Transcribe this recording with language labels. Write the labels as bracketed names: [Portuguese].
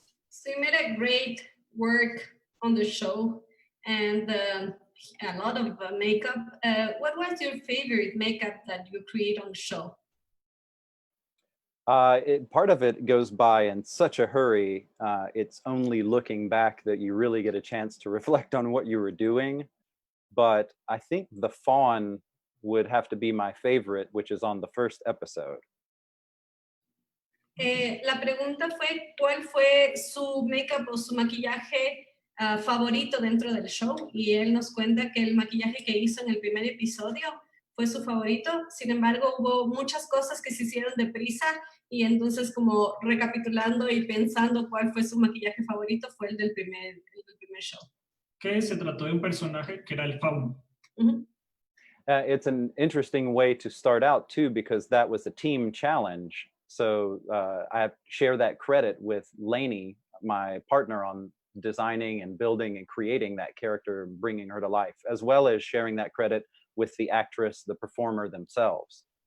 [English] So you made a great work on the show and a lot of makeup. What was your favorite makeup that you create on the show? Part of it goes by in such a hurry. It's only looking back that you really get a chance to reflect on what you were doing. But I think the fawn would have to be my favorite, which is on the first episode. [Spanish] La pregunta fue, ¿cuál fue su makeup o su maquillaje favorito dentro del show? Y él nos cuenta que el maquillaje que hizo en el primer episodio fue su favorito. Sin embargo, hubo muchas cosas que se hicieron deprisa y entonces, como recapitulando y pensando cuál fue su maquillaje favorito, fue el del primer show. Que se trató de un personaje que era el fauno. [English] It's an interesting way to start out too, because that was a team challenge. So I share that credit with Lainey, my partner on designing and building and creating that character, bringing her to life, as well as sharing that credit with the actress, the performer themselves.